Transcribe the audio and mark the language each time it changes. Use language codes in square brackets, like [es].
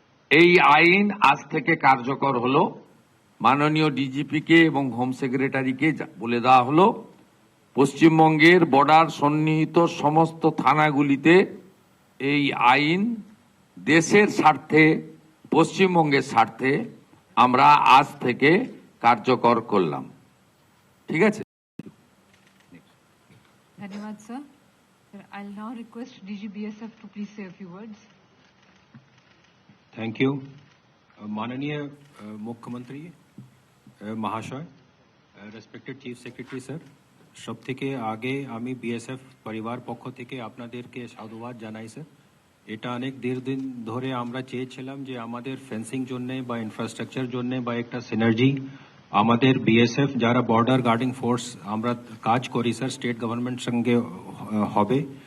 [bn] এই আইন আজ থেকে কার্যকর হলো। মাননীয় ডিজিপিকে এবং হোম সেক্রেটারিকে বলে দেওয়া হলো পশ্চিমবঙ্গের বর্ডার সন্নিহিত সমস্ত থানাগুলিতে এই আইন দেশের স্বার্থে, পশ্চিমবঙ্গের স্বার্থে আমরা আজ থেকে কার্যকর করলাম। ঠিক আছে? [hi] धन्यवाद sir. [en] I'll now request DG BSF to please say a few words. [hi] Thank you. माननीय मुख्यमंत्री महाशय, [bn] রেসপেক্টেড চিফ সেক্রেটারি স্যার, সব থেকে আগে আমি বিএসএফ পরিবার পক্ষ থেকে আপনাদেরকে সাধুবাদ জানাই স্যার। এটা অনেক দীর্ঘদিন ধরে আমরা চেয়েছিলাম যে আমাদের ফেন্সিং জন্যে বা ইনফ্রাস্ট্রাকচার জন্যে বা একটা সিনার্জি আমাদের বিএসএফ যারা বর্ডার গার্ডিং ফোর্স আমরা কাজ করি স্যার স্টেট গভর্নমেন্ট সঙ্গে হবে।